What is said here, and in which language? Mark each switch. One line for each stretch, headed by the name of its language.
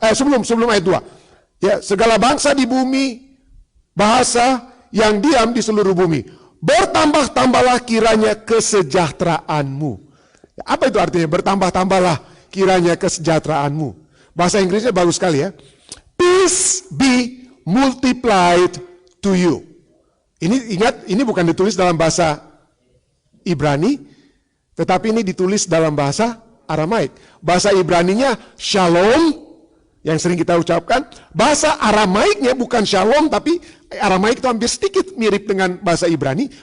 Indonesian: Sebelum ayat 2. Ya, segala bangsa di bumi, bahasa yang diam di seluruh bumi. Bertambah-tambahlah kiranya kesejahteraanmu. Apa itu artinya bertambah-tambahlah kiranya kesejahteraanmu? Bahasa Inggrisnya bagus sekali ya.
English: Peace be multiplied to you.
Indonesian: Ini ingat, ini bukan ditulis dalam bahasa Ibrani, tetapi ini ditulis dalam bahasa Aramaik. Bahasa Ibraninya shalom, yang sering kita ucapkan. Bahasa Aramaiknya bukan shalom, tapi Aramaik itu hampir sedikit mirip dengan bahasa Ibrani.